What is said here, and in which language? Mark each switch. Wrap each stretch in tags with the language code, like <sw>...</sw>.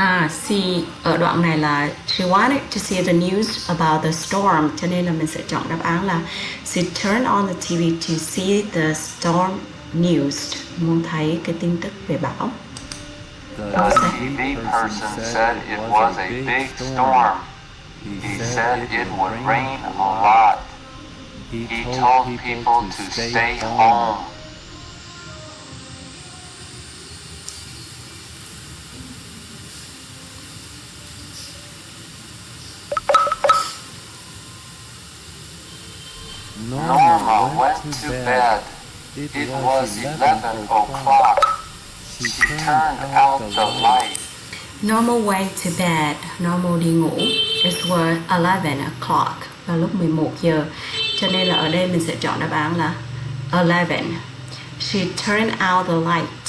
<en>See</en> <vi>ở đoạn này là</vi> <en>she wanted to see the news about the storm,</en> <vi>cho nên là mình sẽ chọn đáp án là</vi> <en>she turned on the TV to see the storm news.</en> <vi>Muốn thấy cái tin tức về bão.</vi> <en>The TV person said it was a big storm. He said it would rain a lot. He told people to stay home. Norma went to bed. It was 11 o'clock. She turned out the light. Normal went to bed. Normal</en> <vi>đi ngủ.</vi> <en>It was 11 o'clock.</en> <vi>Vào lúc 11 giờ. Cho nên là ở đây mình sẽ chọn đáp án là 11.</vi> <en>She turned out the light.</en>